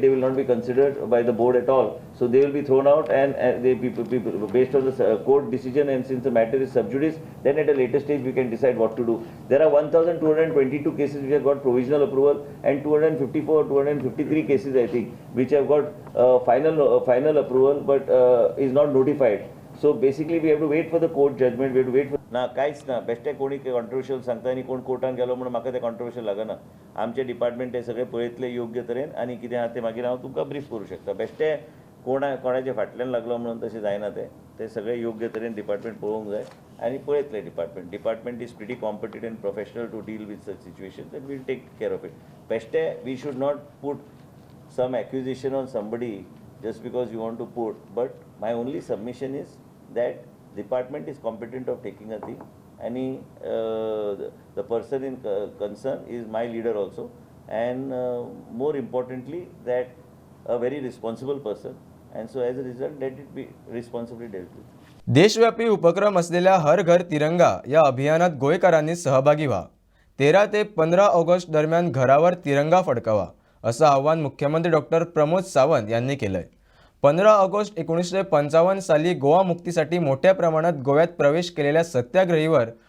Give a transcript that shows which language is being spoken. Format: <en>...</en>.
<en>They will not be considered by the board at all. So they will be thrown out, and they people based on the court decision. And since the matter is sub judice, then at a later stage we can decide what to do. There are 1,222 cases which have got provisional approval, and 253 cases I think which have got final approval, but is not notified. So basically we have to wait for</en> <gom>the court judgment. We have to wait for ना कांयच ना बेश्टे कोणी controversial सांगता आनी कोण कोर्टान गेलो म्हणून म्हाका तें कॉन्ट्रोवर्शियल लागना। आमचे डिपार्टमेंट हे सगळे पळयतले योग्य तरेन आनी कितें आहा तें मागीर हांव तुमकां ब्रीफ करूं शकता। बेश्टे कोणाच्या फाटल्यान लागलो म्हणून तशें जायना तें सगळे योग्य तरेन डिपार्टमेंट पळोवंक जाय आनी पळयतले</gom> <en>Department is pretty competent and professional to deal with such situation and will take care of it. बेश्टे we should not put some accusation on somebody just because you want to put, but my only submission is that department is competent of taking a thing. The person in concern is my leader also, and more importantly that a very responsible person, and so as a result let it be responsibly dealt with.</en> <mr>देशव्यापी उपक्रम असलेल्या हर घर तिरंगा या अभियानात गोयकरांनी सहभागी व्हा। 13 ते 15 ऑगस्ट दरम्यान घरावर तिरंगा फडकावा, असं आवाहन मुख्यमंत्री डॉक्टर प्रमोद सावंत यांनी केलंय। 15 ऑगस्ट 1955 साली गोवा मुक्तीसाठी मोठ्या प्रमाणात गोव्यात प्रवेश केलेल्या सत्याग्रहीवर</mr>